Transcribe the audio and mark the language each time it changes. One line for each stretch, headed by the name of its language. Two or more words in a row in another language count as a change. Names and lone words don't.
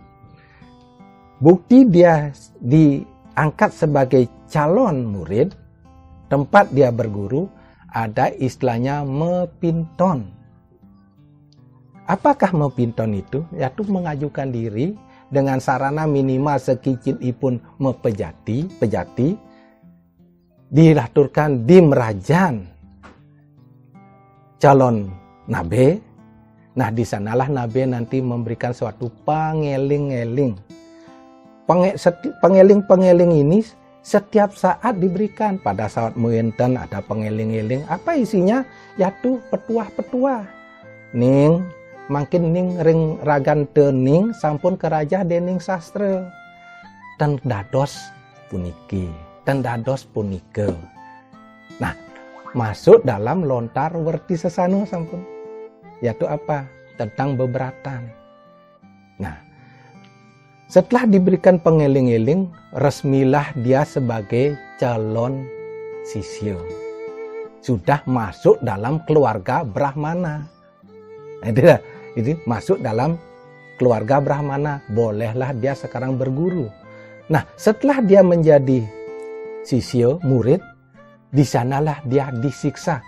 Indonesian: Bukti dia diangkat sebagai calon murid, tempat dia berguru, ada istilahnya mepinton. Apakah mepinton itu? Yaitu mengajukan diri dengan sarana minimal sekicitipun pejati, dilaturkan di merajan calon nabe. Nah, di sanalah nabe nanti memberikan suatu pangeling-eling. Pengeling-pengeling ini setiap saat diberikan. Pada saat mewinten ada pengeling-eling. Apa isinya? Yaitu petuah-petuah.
Balinese: Ning, makin ning ring ragan tening sampun kerajah dening sastra. Dan dados puniki. Dan dados punike.
Indonesian: Nah, masuk dalam lontar werti sesana sampun. Yaitu apa? Tentang beberatan. Nah, setelah diberikan pengeling-eling, resmilah dia sebagai calon sisya. Sudah masuk dalam keluarga Brahmana. Itu masuk dalam keluarga Brahmana. Bolehlah dia sekarang berguru. Nah, setelah dia menjadi sisya, murid, di sanalah dia disiksa.